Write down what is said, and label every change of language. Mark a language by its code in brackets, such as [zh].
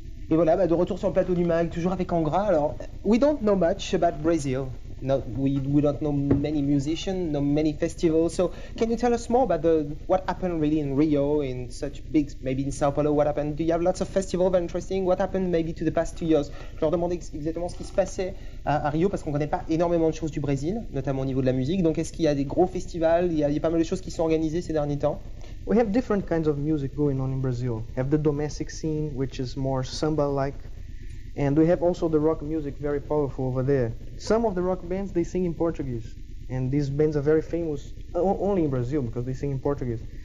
[fr] Et voilà, de retour sur le plateau du mag, toujours avec Angra. [en] Alors, we don't know much about Brazil. No, we don't know many musicians, no many festivals. So, can you tell us more about what happened really in Rio, in such big, maybe in Sao Paulo? What happened? Do you have lots of festivals that are interesting? What happened maybe to the past 2 years? [fr] Je leur demandais exactement ce qui se passait à Rio parce qu'on ne connaît pas énormément de choses du Brésil, notamment au niveau de la musique. Donc, est-ce qu'il y a des gros festivals? Il y a pas mal de choses qui sont organisées ces derniers temps. [en] We have different kinds of music going on in Brazil. We have the domestic scene, which is more samba-like, and we have also the rock music, very powerful over there. Some of the rock bands, they sing in Portuguese, and these bands are very famous only in Brazil because they sing in Portuguese.